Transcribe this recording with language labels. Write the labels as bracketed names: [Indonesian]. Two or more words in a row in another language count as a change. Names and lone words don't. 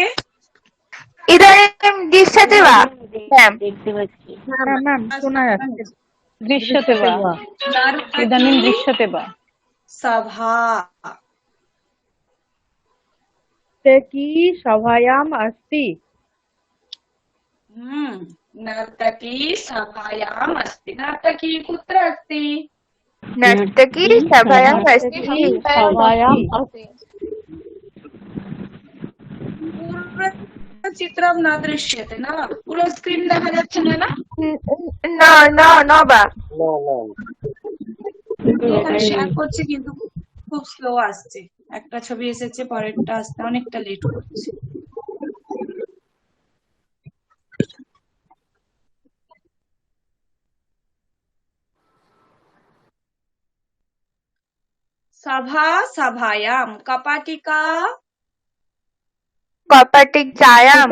[Sanskrit] इदानीं दृश्यते वा ম্যাম। [Bangla] দেখতে পাচ্ছি। হ্যাঁ ম্যাম শোনা যাচ্ছে। [Sanskrit] दृश्यते वा इदानीं दृश्यते वा सभा नर्तकी सभायाम् अस्ति। नर्तकी सभायाम् अस्ति नर्तकी कुत्र अस्ति नर्तकी सभायाम् अस्ति। सभायाम् अस्ति। चित्रं न दृश्यते ना [Bangla] পুরো স্ক্রিন দেখা যাচ্ছে না না না না না বা [Sanskrit] न न [Bangla] এখানে শেয়ার করছে কিন্তু খুব স্লো আসছে একটা ছবি এসেছে পরেরটা আসতে অনেকটা লেট করছে [Sanskrit] सभा सभायाम कपाटिका कपाटिकायाम्